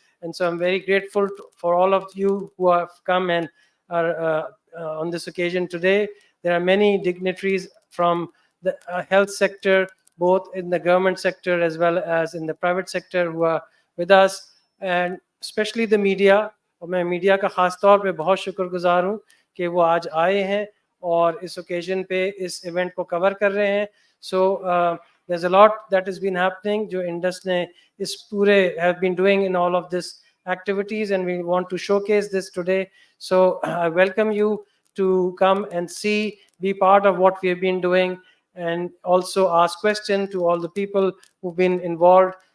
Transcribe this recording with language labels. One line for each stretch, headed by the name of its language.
English: And so I'm very grateful for all of you who have come and are on this occasion today. There are many dignitaries from the health sector, both in the government sector as well as in the private sector, who are with us, and especially the media.
Hindi: और मैं media का ख़ास तौर पे बहुत शुक्रगुजार हूँ कि वो आज आए हैं और इस ओकेजन पे इस इवेंट को कवर कर रहे हैं.
English: So there's a lot that has been happening
Hindi: जो Indus ने इस पूरे
English: have been doing in all of this activities, and we want to showcase this today. So I welcome you to come and see, be part of what we have been doing, and also ask questions to all the people who've been involved.